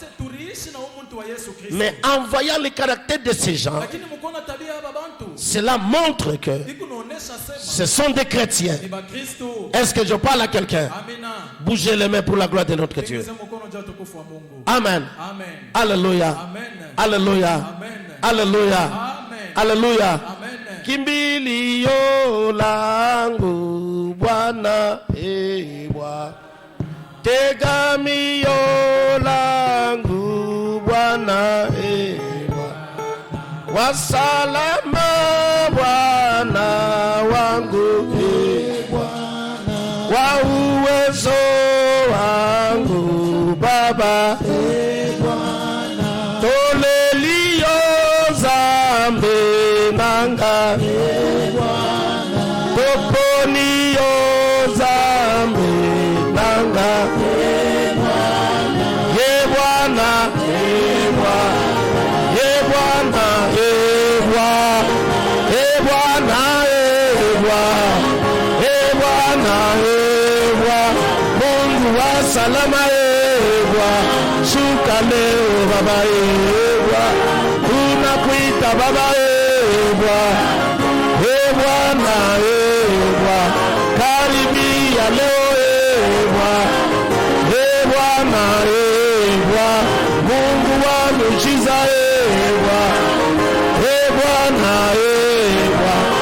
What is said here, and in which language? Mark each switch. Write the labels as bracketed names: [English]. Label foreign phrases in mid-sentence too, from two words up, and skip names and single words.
[French] Mais en voyant le caractère de ces gens, cela montre que ce sont des chrétiens. Est-ce que je parle à quelqu'un? Bougez les mains pour la gloire de notre Dieu. Amen. Alléluia. Alléluia. Alléluia. Alléluia. [Swahili] Kimbilio langu Bwana ewa, tegamio langu Bwana ewa, wasalama Bwana wangu ewa, wa uwezo wangu Baba [Lingala] ewa, tolelio zambe nanga ewa, toponio zambe nanga [Swahili] ewa, Bwana ewa, Bwana ewa, Bwana ewa, Bwana ewa, Mungu wa salama ewa, shuka leo Baba ewa, tunakuita Baba ewa, Bwana ewa, karibia leo ewa, Bwana ewa, Mungu wa miujiza ewa, Bwana ewa,